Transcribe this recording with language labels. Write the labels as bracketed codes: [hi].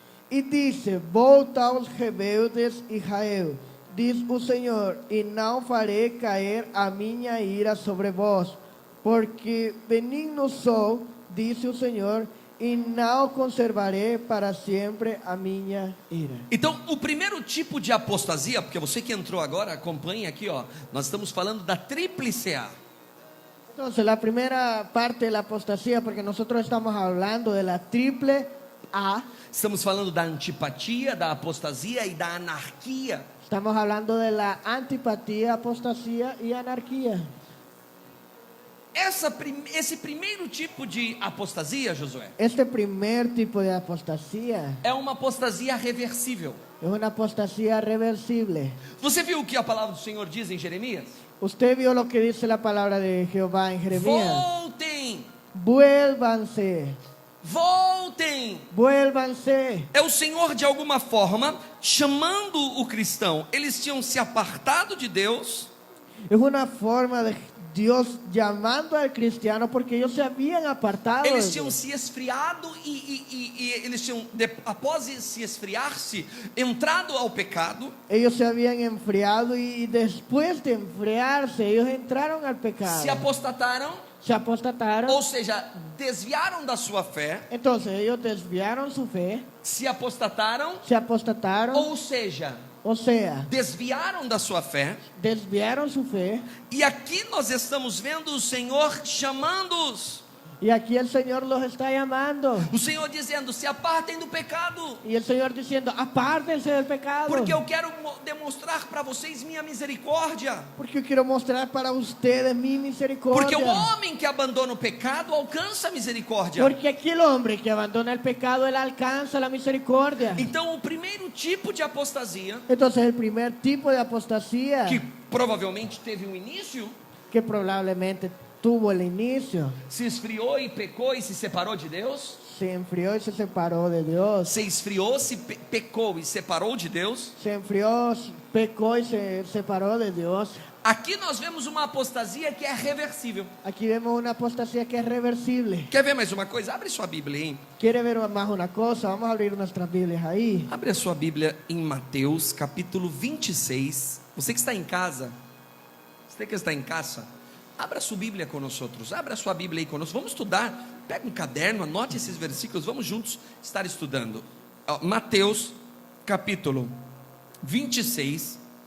[pt] E disse: volta aos rebeldes Israel, diz o Senhor, e não farei cair a minha ira sobre vós, porque benigno sou, disse o Senhor, e não conservarei para sempre a minha ira. Então, o primeiro tipo de apostasia, porque você que entrou agora, acompanhe aqui, ó. Nós estamos falando da tríplice A. [es] Entonces, la primera parte de la apostasía, porque nosotros estamos hablando de la triple A, [pt] Estamos falando da antipatia, da apostasia e da anarquia. [es] estamos hablando de la antipatía, apostasía y anarquía. [pt] Esse primeiro tipo de apostasia, Josué, [es] Este primer tipo de apostasía [pt] é uma apostasia reversível. [es] es una apostasía reversible. [pt] Você viu o que a palavra do Senhor diz em Jeremias? [es] Usted vio lo que dice la palabra de Jehová en Jeremías. [pt] Voltem, [es] Vuélvanse, [pt] voltem. [es] vuélvanse. [pt] É o Senhor de alguma forma chamando o cristão. Eles tinham se apartado de Deus, [es] Es una forma de Dios llamando al cristiano porque ellos se habían apartado. [pt] de eles tinham [es] Dios. [pt] se esfriado e eles tinham, após se esfriar-se, entrado ao pecado. [es] Ellos se habían enfriado y después de enfriarse, ellos entraron al pecado. [pt] Se apostataram, [es] Se apostataron. [pt] ou seja, desviaram da sua fé, [es] Entonces ellos desviaron su fe. [pt] se apostataram, [es] Se apostataron. [pt] ou seja, [es] sea, [pt] desviaram da sua fé. [es] desviaron su fe. [pt] E aqui nós estamos vendo o Senhor chamando-os. [es] Y aquí el Señor los está llamando. [pt] O Senhor dizendo: se apartem do pecado, [es] Y el Señor diciendo: apártense del pecado. [pt] porque eu quero demonstrar para vocês minha misericórdia. [es] Porque yo quiero mostrar para ustedes mi misericordia. [pt] Porque o homem que abandona o pecado alcança a misericórdia. [es] Porque aquel hombre que abandona el pecado, él alcanza la misericordia. [pt] Então, o primeiro tipo de apostasia, [es] Entonces el primer tipo de apostasía [pt] que provavelmente teve um início, [es] que probablemente tuvo el inicio, [pt] Se esfriou e pecou e se separou de Deus? [es] se enfrió y se separó de Dios. [pt] Se esfriou, se pecou e separou de Deus? [es] Se enfrió, pecó y se separó de Dios. [pt] Aqui nós vemos uma apostasia que é reversível. [es] Aquí vemos una apostasía que es reversible. [pt] Quer ver mais uma coisa? Abre sua Bíblia aí. [es] ¿Quiere ver más una cosa? Vamos a abrir nuestras Biblias ahí. [pt] Abre a sua Bíblia em Mateus, capítulo 26. Você que está em casa, você que está em casa, abra sua Bíblia conosco. Abra sua Bíblia aí conosco. Vamos estudar. Pega um caderno, anote esses versículos. Vamos juntos estar estudando. Ó, Mateus, capítulo 26.